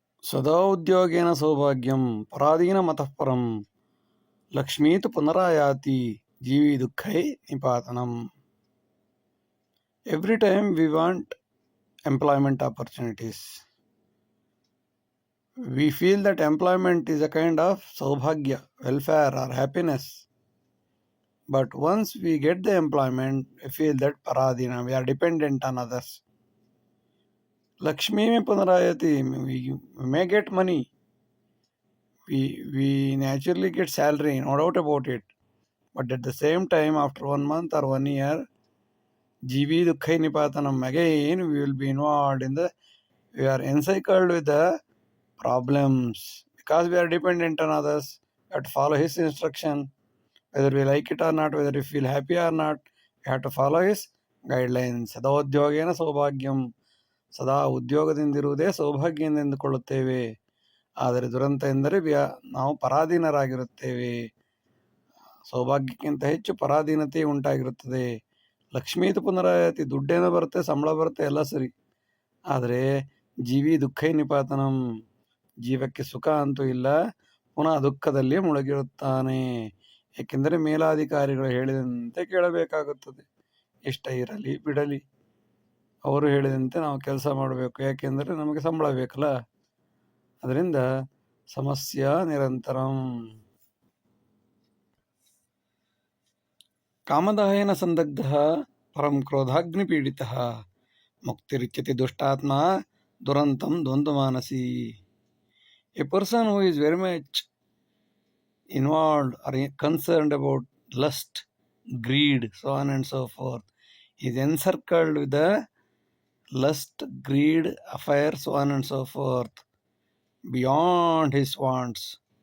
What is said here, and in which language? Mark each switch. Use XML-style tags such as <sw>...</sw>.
<sa>ಸದಾ ಉದ್ಯೋಗೇನ ಸೌಭಾಗ್ಯಂ ಪರಾಧೀನ ಮತಃ ಪರಂ ಲಕ್ಷ್ಮೀತು ಪುನರಾಯಾತಿ ಜೀವಿ ದುಃಖೈ ನಿಪಾತನಂ.</sa> <en>Every time we want employment opportunities, we feel that employment is a kind of saubhagya, welfare or happiness. But once we get the employment, we feel that paradina, we are dependent on others.</en> <sa>Lakshmi mein punarayati,</sa> <en>we may get money. We naturally get salary, no doubt about it. But at the same time, after 1 month or 1 year,</en> <sa>Jivi Dukkhai Nipatanam,</sa> <en>again we will be involved in we are encircled with the problems. Because we are dependent on others, we have to follow his instruction. Whether we like it or not, whether we feel happy or not, we have to follow his guidelines.</en> <sa>Sada udyogena saubhagyam.</sa> <kn>ಸದಾ ಉದ್ಯೋಗದಿಂದಿರುವುದೇ ಸೌಭಾಗ್ಯ ಎಂದುಕೊಳ್ಳುತ್ತೇವೆ. ಆದರೆ ದುರಂತ ಎಂದರೆ ನಾವು ಪರಾಧೀನರಾಗಿರುತ್ತೇವೆ. ಸೌಭಾಗ್ಯಕ್ಕಿಂತ ಹೆಚ್ಚು ಪರಾಧೀನತೆ ಉಂಟಾಗಿರುತ್ತದೆ.</kn> <sa>ಲಕ್ಷ್ಮೀತು ಪುನರಾಯತಿ,</sa> <kn>ದುಡ್ಡೇನೋ ಬರುತ್ತೆ, ಸಂಬಳ ಬರುತ್ತೆ, ಎಲ್ಲ ಸರಿ. ಆದರೆ</kn> <sa>ಜೀವಿ ದುಃಖೈ ನಿಪಾತನಂ,</sa> <kn>ಜೀವಕ್ಕೆ ಸುಖ ಅಂತೂ ಇಲ್ಲ, ಪುನಃ ದುಃಖದಲ್ಲಿ ಮುಳುಗಿರುತ್ತಾನೆ. ಏಕೆಂದರೆ ಮೇಲಾಧಿಕಾರಿಗಳು ಹೇಳಿದಂತೆ ಕೇಳಬೇಕಾಗುತ್ತದೆ. ಇಷ್ಟ ಇರಲಿ ಬಿಡಲಿ, ಅವರು ಹೇಳಿದಂತೆ ನಾವು ಕೆಲಸ ಮಾಡಬೇಕು. ಯಾಕೆಂದರೆ ನಮಗೆ ಸಂಬಳ ಬೇಕಲ್ಲ. ಅದರಿಂದ ಸಮಸ್ಯೆ ನಿರಂತರಂ.</kn> <sa>ಕಾಮದಾಯನ ಸಂದಗ್ಧ ಪರಂ ಕ್ರೋಧಾಗ್ನಿಪೀಡಿತ ಮುಕ್ತಿರಿಚ್ಯತಿ ದುಷ್ಟಾತ್ಮ ದುರಂತಂ ದ್ವಂದ್ವಮಾನಸಿ.</sa> <en>A person who is very much involved or concerned about lust, greed, so on and so forth, is encircled with the lust, greed, affair, so on and so forth, beyond his wants.</en>